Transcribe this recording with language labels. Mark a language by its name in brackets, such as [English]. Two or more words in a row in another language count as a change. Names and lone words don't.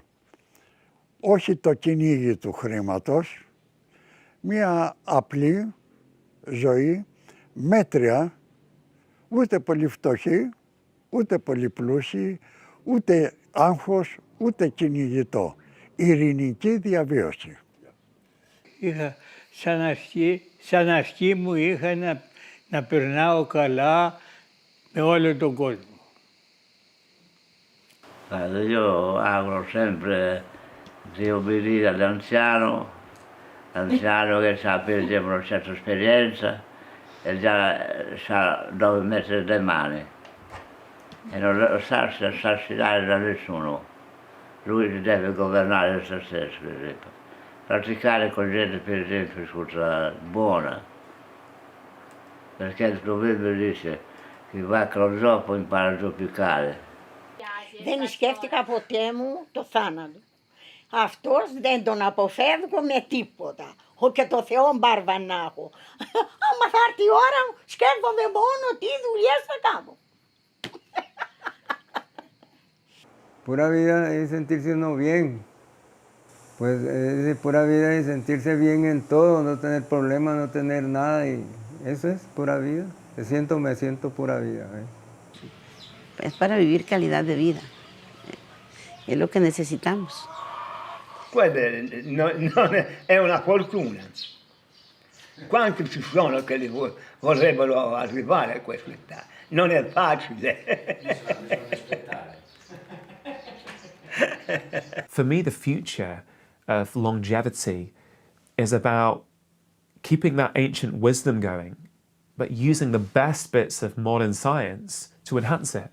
[Greek] Όχι το κυνήγι του χρήματος, μία απλή ζωή, μέτρια, ούτε πολύ φτωχή, ούτε πολύ πλούσιοι, ούτε άγχος, ούτε κυνηγητό. Ειρηνική διαβίωση. Είχα σαν αρχή μου είχα να περνάω καλά με όλο τον κόσμο. [Italian] Io auguro sempre di obbedire all'anziano che sa per una certa esperienza e già sa dove mettere le mani e non lasciarsi assassinare da nessuno. Lui deve governare se stesso, per esempio. Praticare con gente, per esempio, buona, perché il proverbio dice chi va con zoppo impara a zoppicare. [Greek] Δεν σκέφτηκα ποτέ μου το θάνατο. Αυτός δεν τον αποφεύγω με τίποτα. Και το Θεό μπάρβα να έχω. Άμα θα έρθει η ώρα μου, σκέφτομαι μόνο τι δουλειές θα κάνω. [Spanish] Pura vida es sentirse uno bien. Pues es pura vida es sentirse bien en todo, no tener problemas, no tener nada. Y eso es pura vida. Me siento pura vida. Es para vivir calidad de vida. Es lo que necesitamos. Pues no, [Italian] è una fortuna. Quanti ci sono che vorrebbero arrivare a questa età? Non è facile. [English] For me, the future of longevity is about keeping that ancient wisdom going, but using the best bits of modern science to enhance it.